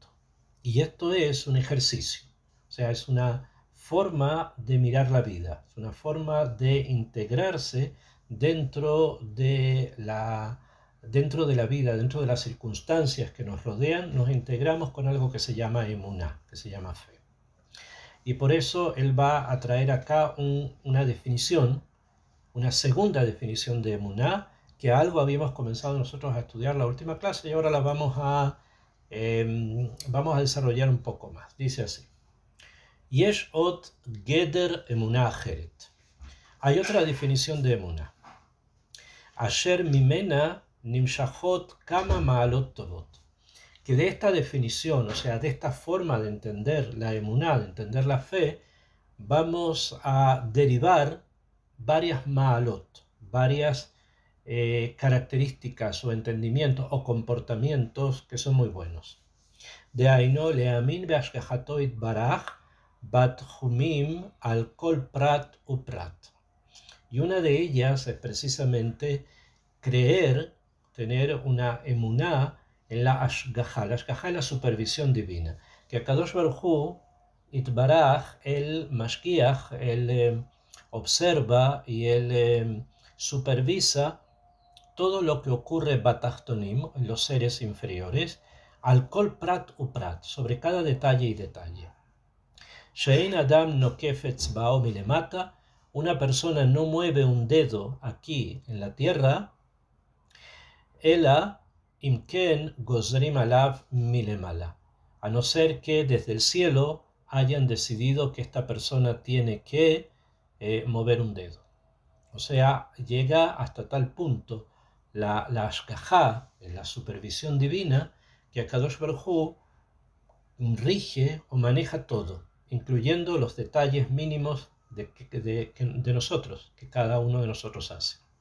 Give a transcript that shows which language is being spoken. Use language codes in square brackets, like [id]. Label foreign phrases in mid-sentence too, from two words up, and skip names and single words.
[es] Y esto es un ejercicio, o sea, es una forma de mirar la vida, es una forma de integrarse dentro de la vida, dentro de las circunstancias que nos rodean, nos integramos con algo que se llama emuná, que se llama fe. Y por eso él va a traer acá una definición, una segunda definición de emuná, que algo habíamos comenzado nosotros a estudiar la última clase y ahora la vamos a desarrollar un poco más. Dice así: [he] יש עוד גדר אמונה אחרת. [es] Hay otra definición de emuná. [he] אשר ממנה נמשכות כמה מעלות טובות. [es] Que de esta definición, o sea, de esta forma de entender la emuná, de entender la fe, vamos a derivar varias ma'alot, varias características o entendimientos o comportamientos que son muy buenos. [he] דהיינו להאמין בהשגחתו יתברך בתחתונים על כל פרט ופרט. [es] Y una de ellas es precisamente creer, tener una emuná en la ashgaha. La ashgaha es la supervisión divina. Que [he] קדוש ברוך הוא יתברך, [es] el mashgiach, él observa y él supervisa todo lo que ocurre batachtonim, en los seres inferiores, [he] על כל פרט ופרט, [es] sobre cada detalle y detalle. [he] שאין אדם נוקף אצבעו מלמטה, [es] una persona no mueve un dedo aquí en la tierra, [he] אלא אם כן גוזרים עליו מלמעלה, [es] a no ser que desde el cielo hayan decidido que esta persona tiene que mover un dedo. O sea, llega hasta tal punto la ashgahá, la supervisión divina, que [he] הקדוש ברוך הוא [es] rige o maneja todo, incluyendo los detalles mínimos de nosotros, que cada uno de nosotros hace.